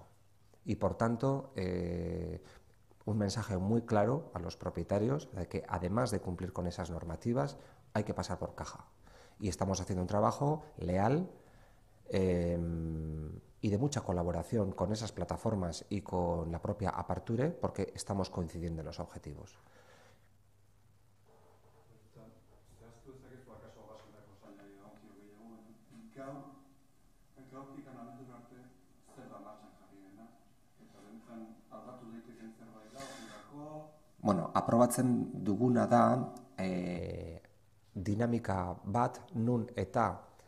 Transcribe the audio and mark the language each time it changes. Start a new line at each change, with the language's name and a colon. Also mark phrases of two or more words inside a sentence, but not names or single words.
Spanish: Y por tanto, un mensaje muy claro a los propietarios de que además de cumplir con esas normativas, hay que pasar por caja. Y estamos haciendo un trabajo leal, y de mucha colaboración con esas plataformas y con la propia Aparture, porque estamos coincidiendo en los objetivos.
Basque: Bueno, aprobatzen duguna da dinamika bat nun eta